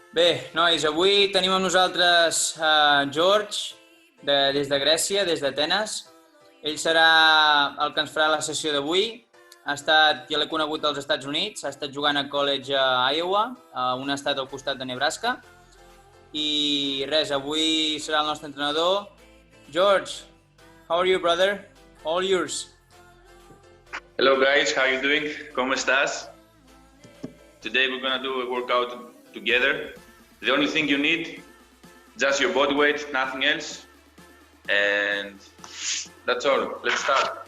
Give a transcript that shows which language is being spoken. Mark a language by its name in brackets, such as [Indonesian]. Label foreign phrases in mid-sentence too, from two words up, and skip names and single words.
[Catalan] Bé, nois, avui tenim amb nosaltres George, des de Grècia, des d'Atenes. Ell serà el que ens farà la sessió d'avui. Ja l'he conegut als Estats Units, ha estat jugant a college a Iowa, un estat al costat de Nebraska. I res, avui serà el nostre entrenador. [English] George, how are you, brother? All yours. Hello guys, how are you doing? [Spanish] ¿Cómo estás? [English] Today we're gonna do a workout together. The only thing you need, just your body weight, nothing else. And that's all. Let's start.